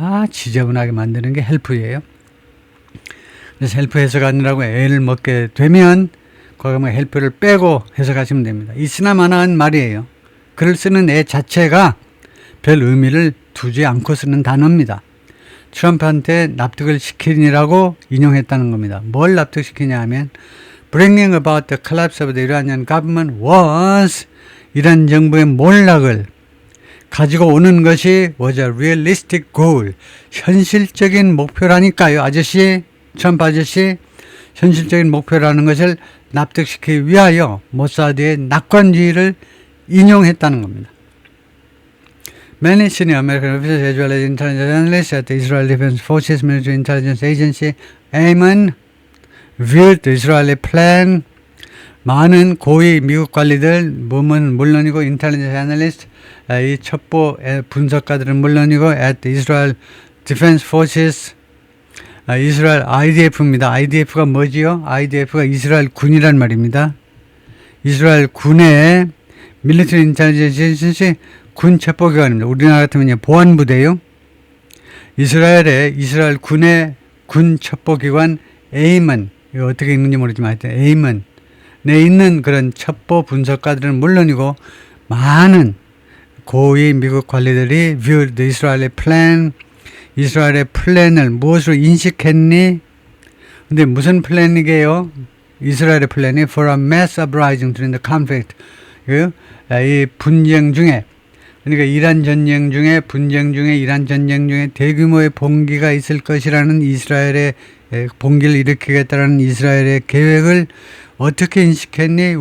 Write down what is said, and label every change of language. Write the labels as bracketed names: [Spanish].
[Korean] 지저분하게 만드는 게 헬프예요. 그래서 헬프 해석하느라고 애를 먹게 되면 거기 뭐 헬프를 빼고 해석하시면 됩니다. 있으나마나한 말이에요. 글을 쓰는 애 자체가 별 의미를 두지 않고 쓰는 단어입니다. 트럼프한테 납득을 시키니라고 인용했다는 겁니다. 뭘 납득시키냐 하면 [English] Bringing about the collapse of the Iranian government was [Korean] 이란 정부의 몰락을 가지고 오는 것이 [English] was a realistic goal. [Korean] 현실적인 목표라니까요. 아저씨, 트럼프 아저씨, 현실적인 목표라는 것을 납득시키기 위하여 모사드의 낙관주의를 인용했다는 겁니다. [English] Many senior American officers as well as intelligence analysts at the Israel Defense Forces Military Intelligence Agency (AIMN) viewed the Israeli plan. [Korean] 많은 고위 미국 관리들, 물론이고 인텔리전스 애널리스트, 이 첩보 분석가들은 물론이고 [English] at the Israel Defense Forces, [Korean] 이스라엘 IDF입니다. IDF가 뭐지요? IDF가 이스라엘 군이란 말입니다. 이스라엘 군의 [English] Military Intelligence Agency [Korean] 군 첩보기관입니다. 우리나라 같으면 보안부대요. 이스라엘 군의 군 첩보기관 AIMN, 이거 어떻게 읽는지 모르지만 하여튼 AIMN 내 있는 그런 첩보 분석가들은 물론이고 많은 고위 미국 관리들이 [English] viewed the Israeli plan, [Korean] 이스라엘의 플랜을 무엇으로 인식했니? 근데 무슨 플랜이게요? 이스라엘의 플랜이 [English] for a mass uprising during the conflict. [Korean] 이 분쟁 중에, 그러니까 이란 전쟁 중에, 이란 전쟁 중에 대규모의 봉기가 있을 것이라는 이스라엘의 봉기를 일으키겠다라는 이스라엘의 계획을 어떻게 인식했니?